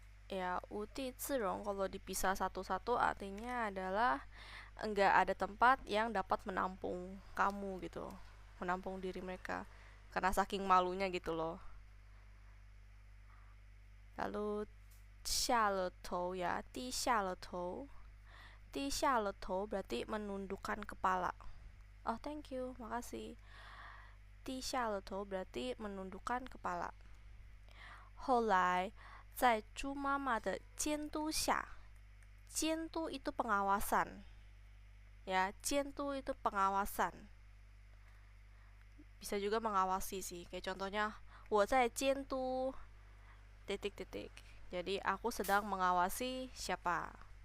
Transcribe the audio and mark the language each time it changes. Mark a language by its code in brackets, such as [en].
[id] Ya, 无地自容 kalau dipisah satu-satu artinya adalah enggak ada tempat yang dapat menampung kamu gitu, menampung diri mereka karena saking malunya gitu loh. [zh] Lalu 下了头 ya, 低下了头. [id] 低下了头 berarti menundukkan kepala. [en] Oh thank you, [id] makasih. [zh] 低下了头 [id] berarti menundukkan kepala. [zh] 后来在猪妈妈的监督下, [id] 监督 itu pengawasan ya, 监督 itu pengawasan, bisa juga mengawasi sih, kayak contohnya [zh] 我在监督 [id] titik-titik, jadi aku sedang mengawasi siapa.